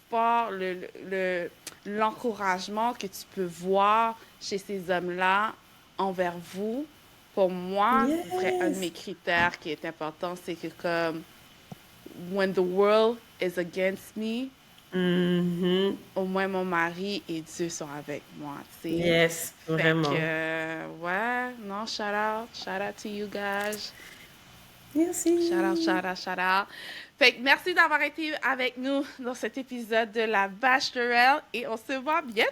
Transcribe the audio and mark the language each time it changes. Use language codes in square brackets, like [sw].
[fr] réconfort, l'encouragement que tu peux voir chez ces hommes-là envers vous. Pour moi, ce serait un de [en] Yes. [fr] mes critères qui est important, c'est que comme [en] when the world is against me, Mhm. [fr] au moins mon mari et Dieu sont avec moi, tu sais. [en] Yes, [fr] Fait que, vraiment. ouais, non, [en] shout out to you guys. [fr] Merci. [en] Shout out. [fr] Fait que merci d'avoir été avec nous dans cet épisode de la Bachelorette et on se voit bientôt.